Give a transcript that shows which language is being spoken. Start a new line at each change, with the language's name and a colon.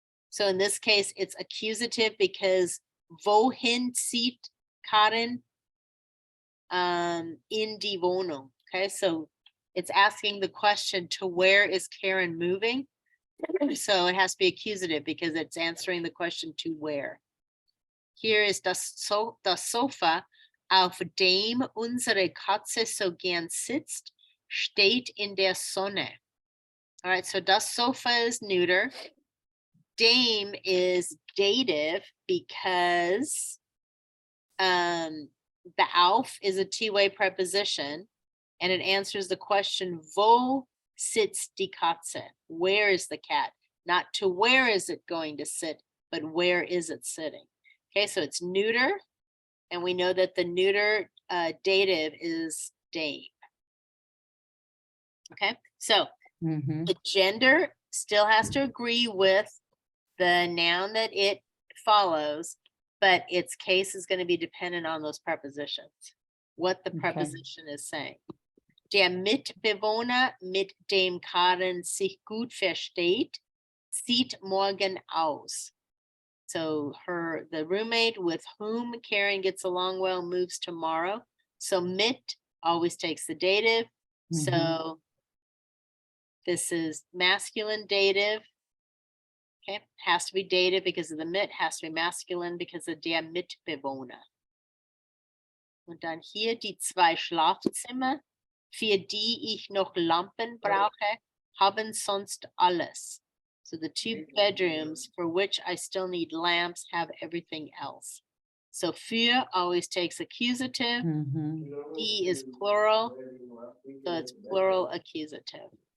English: So in this case, it's accusative because
German: wohin zieht Karen in die Wohnung.
English: Okay, so it's asking the question, to where is Karen moving? So it has to be accusative because it's answering the question, to where. Here is
German: das Sofa, auf dem unsere Katze so gern sitzt, steht in der Sonne.
English: All right, so das Sofa is neuter. Dem is dative because the auf is a two-way preposition, and it answers the question,
German: wo sitzt die Katze?
English: Where is the cat? Not to where is it going to sit, but where is it sitting? Okay, so it's neuter, and we know that the neuter dative is dame. Okay, so the gender still has to agree with the noun that it follows, but its case is going to be dependent on those prepositions, what the preposition is saying.
German: Der Mitbewohner, mit dem Karen sich gut versteht, sieht morgen aus.
English: So the roommate with whom Karen gets along well moves tomorrow. So mit always takes the dative. So this is masculine dative. Okay, has to be dative because of the mit, has to be masculine because of der Mitbewohner.
German: Und dann hier die zwei Schlafzimmer, für die ich noch Lampen brauche, haben sonst alles.
English: So the two bedrooms for which I still need lamps have everything else. So für always takes accusative. Die is plural, so it's plural accusative.